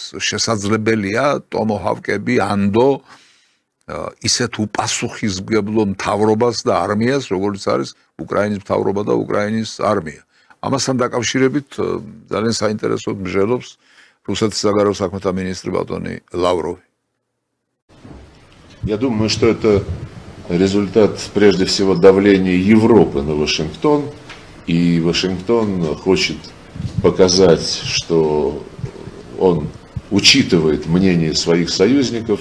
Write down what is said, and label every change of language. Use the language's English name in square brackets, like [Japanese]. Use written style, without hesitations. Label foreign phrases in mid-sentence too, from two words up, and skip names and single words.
[Georgian] შესაძლებელია ტომოჰავკები ანდო ისეთ უპასუხისმგებლო მთავრობას და არმიას, როგორც არის უკრაინის მთავრობა და უკრაინის არმია. ამასთან დაკავშირებით ძალიან საინტერესოდ მსჯელობს რუსეთის საგარეო საქმეთა მინისტრი ბატონი ლავროვი. [Russian] Я думаю, что это результат прежде всего давления Европы на Вашингтон, и Вашингтон хочет показать, что он учитывает мнение своих союзников.